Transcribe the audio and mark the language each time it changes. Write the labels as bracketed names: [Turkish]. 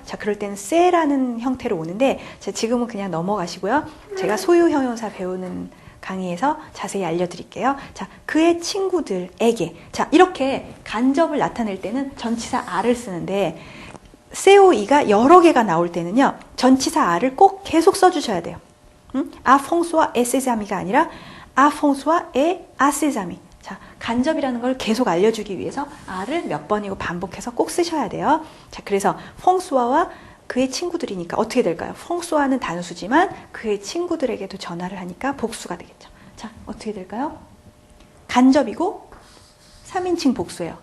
[Korean] 자, 그럴 때는 세라는 형태로 오는데 자, 지금은 그냥 넘어가시고요. 제가 소유 형용사 배우는 강의에서 자세히 알려드릴게요. 자, 그의 친구들에게. 자, 이렇게 간접을 나타낼 때는 전치사 a를 쓰는데 COE가 여러 개가 나올 때는요. 전치사 a를 꼭 계속 써주셔야 돼요. [French] à François et ses amis가 [Korean] 아니라 [French] à François et à ses amis. [Korean] 자, 간접이라는 걸 계속 알려주기 위해서 a를 몇 번이고 반복해서 꼭 쓰셔야 돼요. 자, 그래서 프랑수아와 그의 친구들이니까 어떻게 될까요? 프랑수아는 단수지만 그의 친구들에게도 전화를 하니까 복수가 되겠죠. 자, 어떻게 될까요? 간접이고 3인칭 복수예요.